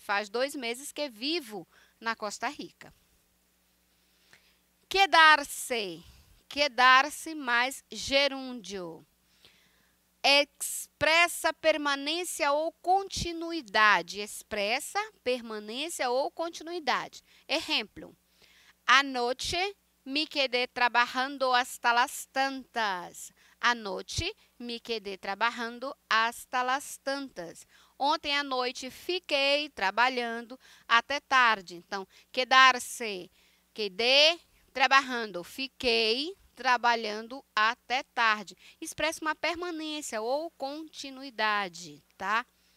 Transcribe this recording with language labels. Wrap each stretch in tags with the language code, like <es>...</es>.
<pt>Faz 2 meses que vivo na Costa Rica. Quedar-se. Quedar-se mais gerúndio. Expressa permanência ou continuidade. Expressa permanência ou continuidade. Exemplo.</pt> <es>Anoche me quedé trabajando hasta las tantas. Anoche me quedé trabajando hasta las tantas.</es> <pt>Ontem à noite fiquei trabalhando até tarde. Então, quedar-se, quedé trabalhando, fiquei trabalhando até tarde. Expressa uma permanência ou continuidade, tá?</pt>